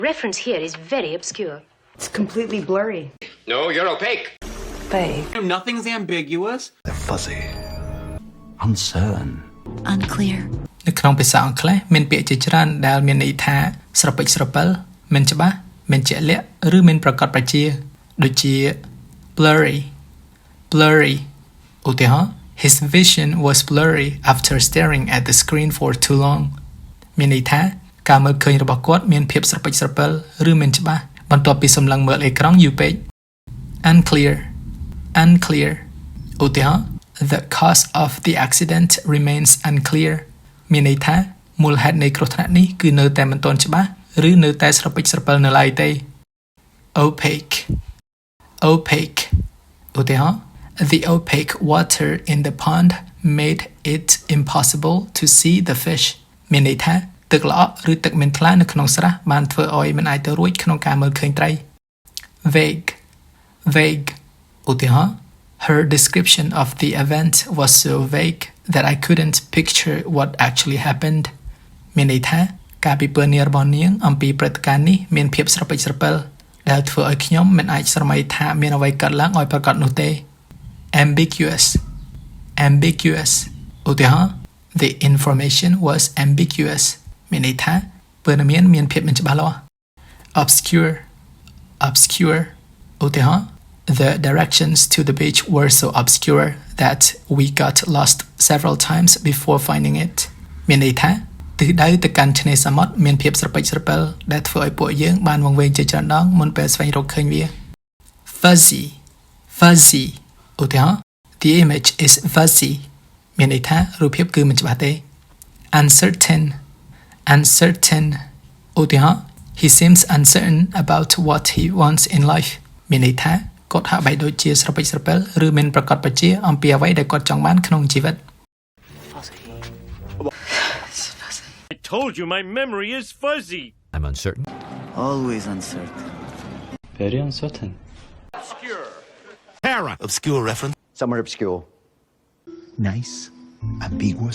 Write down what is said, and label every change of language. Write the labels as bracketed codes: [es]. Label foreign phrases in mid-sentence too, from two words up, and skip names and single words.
[en] Reference here is very obscure. It's completely blurry. No, you're opaque. Vague. Nothing's ambiguous. They're fuzzy. Uncertain. Unclear. [km] នៅក្នុងភាសាអង់គ្លេសមានពាក្យជាច្រើនដែលមានន័យថាស្រពេចស្រពិលមិនច្បាស់មិនជាក់លាក់ឬមិនប្រកបប្រជាដូចជា blurry ឧទាហរណ៍ [en] His vision was blurry after staring at the screen for too long [km] មានន័យថាការមើលឃើញរបស់គាត់មានភាពស្រពេចស្រពិលឬមិនច្បាស់បន្ទាប់ពីសម្លឹងមើលអេក្រង់យូរពេក unclear ឧទាហរណ៍ [en] The cause of the accident remains unclear [km] មានន័យថាមូលហេតុនៃគ្រោះថ្នាក់នេះគឺនៅតែមិនទាន់ច្បាស់ឬនៅតែស្រពេចស្រពិលនៅឡើយទេ opaque ឧទាហរណ៍ [en] The opaque water in the pond made it impossible to see the fish [km] មានន័យថាទឹកល្អក់ឬទឹកមានថ្លានៅក្នុងស្រះបានធ្វើឲ្យមិនអាចទៅរួចក្នុងការមើលឃើញត្រី vague ឧទាហរណ៍ [en] Her description of the event was so vague that I couldn't picture what actually happened [km] មានន័យថាការពិពណ៌នារបស់នាងអំពីព្រឹត្តិការណ៍នេះមានភាពស្រពេចស្រពិលដែលធ្វើឲ្យខ្ញុំមិនអាចស្រមៃថាមានអ្វីកើតឡើងឲ្យប្រកបនោះទេ ambiguous ឧទាហរណ៍ [en] The information was ambiguous [km] មានន័យថាព័ត៌មានមានភាពមិនច្បាស់លាស់ obscure ឧទាហរណ៍ [en] The directions to the beach were so obscure that we got lost several times before finding it [km] មានន័យថាទិសដៅទៅកាន់ឆ្នេរសមុទ្រមានភាពស្រពេចស្រពិលដែលធ្វើឲ្យពួកយើងបានវង្វេងជាច្រើនដងមុនពេលស្វែងរកឃើញវា fuzzy ឧទាហរណ៍ [en] The image is fuzzy [km] មានន័យថារូបភាពគឺមិនច្បាស់ទេ uncertain ឧទាហរណ៍ [en] He seems uncertain about what he wants in life [km] មានន័យថាគាត់ហាក់បីដូចជាស្រពេចស្រពិលឬមិនប្រកបប្រជាអំពីអ្វីដែលគាត់ចង់បានក្នុងជីវិត [en] I told you my memory is fuzzy. I'm uncertain. Always uncertain. Very uncertain. Obscure. Para. Obscure reference. Somewhere obscure. Nice. Ambiguous.